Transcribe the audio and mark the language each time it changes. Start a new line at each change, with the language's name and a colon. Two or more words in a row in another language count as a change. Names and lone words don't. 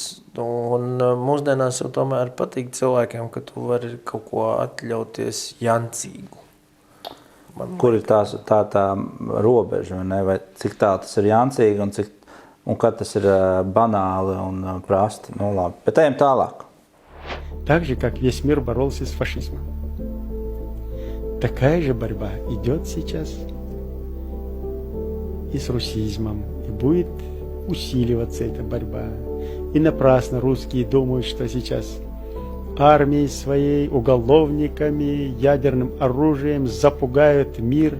Latvian: Un mūsdienās jau tomēr patīk cilvēkiem, ka tu vari kaut ko atļauties jancīgu. Kur ir tā robeža, vai ne? Vai cik tā tas ir jancīgi un kad tas ir banāli un prasti? Nu, labi. Bet ejam tālāk.
Russian: Так же, как весь мир боролся с фашизмом. Такая же борьба идет сейчас и с русизмом, и будет усиливаться эта борьба. И напрасно русские думают, что сейчас армией своей, уголовниками, ядерным оружием запугают мир.